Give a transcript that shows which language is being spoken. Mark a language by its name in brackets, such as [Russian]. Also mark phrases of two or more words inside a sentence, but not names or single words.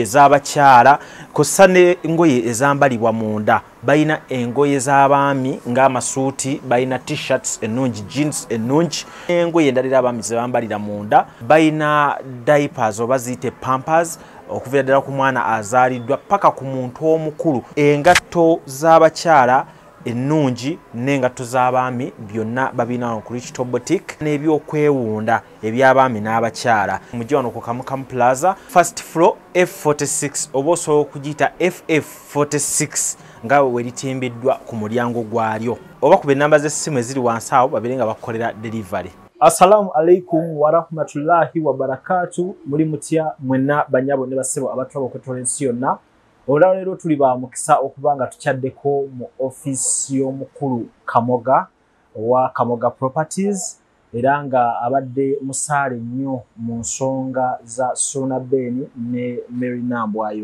[Ganda] ez'abakyala kosa n'engoye ezambalibwa munda bayina engoye z'abaami ng'amasuuti bayina t-shirts ennungi jeans ennungi engoye endalira abaami ze bambalira munda bayina diapers oba ziyite pampers okuva ddala ku mwana azaaliddwa paka ku muntu omukulu engatto z'abakyala ennungi n'engatto z'abaami byonna babina ku Risto Boutique n'ebyokwewunda eby'abaami n'abakyala mujje wano ku Kamukamu Plaza [English] first floor [Ganda] F46 oba osobola okugiyita FF46 nga weritimbiddwa ku mulyango gwalyo oba ku b'ennamba z'essimu eziri wansi awo babeere nga bakolera delivery. [Arabic] السلام عليكم ورحمة الله وبركاته. [Ganda] Muri mutya mwenna banyabo ne basebo abatwaba okwetola ensi yonna. Olwa leero tuli ba mukisa okubanga tukyaddeko mu office y'omukulu Kamoga wa Kamoga Properties era nga abadde musaale nnyo mu nsonga za Suna Bay ne Mary Nambwayo.